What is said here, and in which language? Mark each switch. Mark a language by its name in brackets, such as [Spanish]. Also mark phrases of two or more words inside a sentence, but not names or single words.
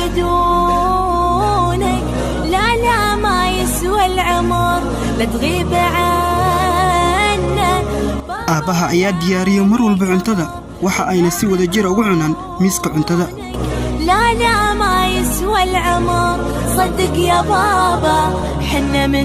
[Arabic] بدونك لا لا ما يسوى العمر لا تغيب عنا aabaha [Somali] ayaa diyaariyay mar walba cuntada waxa ayna si wada jir ugu cunaan miiska cuntada [Arabic] لا لا ما يسوى العمر صدق يا بابا حنا من